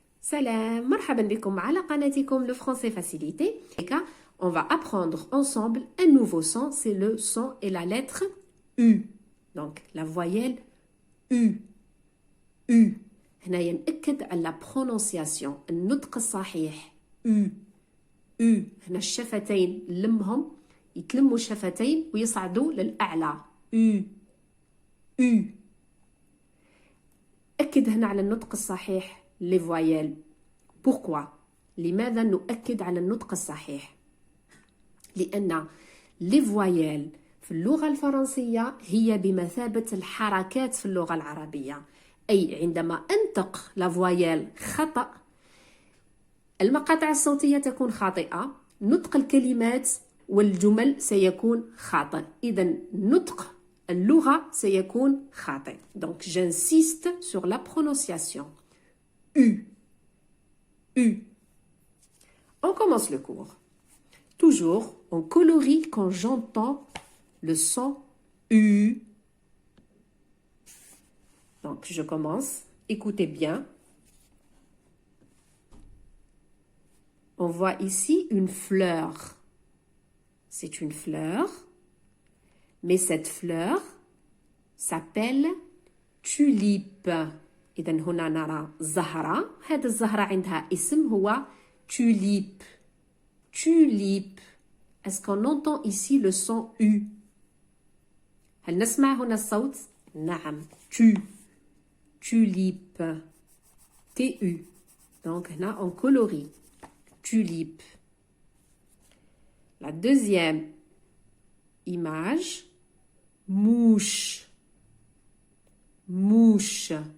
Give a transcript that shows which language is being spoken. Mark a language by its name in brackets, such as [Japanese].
[Arabic] Salam, marhaban bikoum ala qanatikum le français facilité. [French] On va apprendre ensemble un nouveau son, c'est le son et la lettre U. Donc la voyelle U. U. [Arabic] هنايا نأكد على [French] la prononciation [Arabic] النطق الصحيح U. [French] U. [Arabic] هنا الشفتين نلمهم يتلموا الشفتين ويصعدوا للأعلى U. [French] U. [Arabic] أكد هنا على النطق الصحيح [French] les voyelles. Pourquoi؟ [Arabic] لماذا نؤكد على النطق الصحيح؟ لأن [French] les voyelles [Arabic] في اللغة الفرنسية هي بمثابة الحركات في اللغة العربية. أي عندما أنطق [French] la voyelle [Arabic] خطأ المقاطع الصوتية تكون خاطئة، نطق الكلمات والجمل سيكون خاطئ، إذن نطق اللغة سيكون خاطئ. [French] Donc j'insiste sur la prononciation. U. U. On commence le cours. Toujours, on colorie quand j'entends le son U. Donc, je commence. Écoutez bien. On voit ici une fleur. C'est une fleur. Mais cette fleur s'appelle tulipe. [Arabic] إذن هنا نرى زهرة. هذه الزهرة عندها اسم هو tulipe. [French] Tulipe. Est-ce qu'on entend ici le son U? [Arabic] هل نسمع هنا الصوت؟ نعم. [French] Tulipe. T-U. Donc [Arabic] هنا [French] on colorie. Tulipe. La deuxième image. Mouche. Mouche.